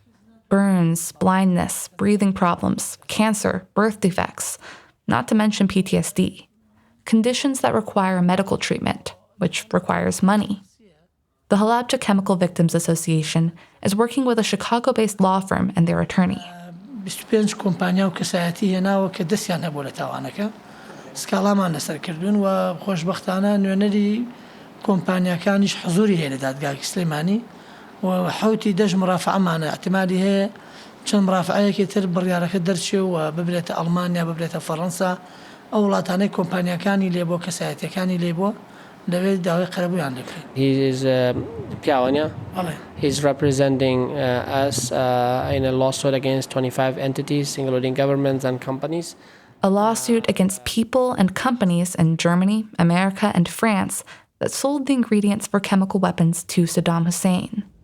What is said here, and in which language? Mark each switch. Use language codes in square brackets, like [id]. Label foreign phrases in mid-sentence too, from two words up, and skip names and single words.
[en] Burns, blindness, breathing problems, cancer, birth defects, not to mention PTSD. Conditions that require medical treatment, which requires money. The Halabja Chemical Victims Association is working with a Chicago-based law firm and their attorney. [ckb] 25 کۆمپانیا و کەسایەتی هێناوە کە دەستیان هەبوو لە تاوانەکە سکاڵامان لەسەر کردوون و خۆشبەختانە نوێنەری کۆمپانیاکانیش حزوری هەیە لە دادگای سلێمانی و حوتی دەژ مرافعەمانە احتیمالی هەیە چەند مرافعەیەکی تر بڕیارەکە دەرچێ و ببرێتە ئەڵمانیا ببرێتە فەڕەنسا ئەو وڵاتانەی کۆمپانیاکانی لێبۆ کەسایەتیەکانی لێبۆ دەوێت داوای قەرەبوویان لێبکرێت. [en] He is Piawanya. He's representing us in a lawsuit against 25 entities, including governments and companies. A lawsuit against people and companies in Germany, America, and France that sold the ingredients for chemical weapons to Saddam Hussein.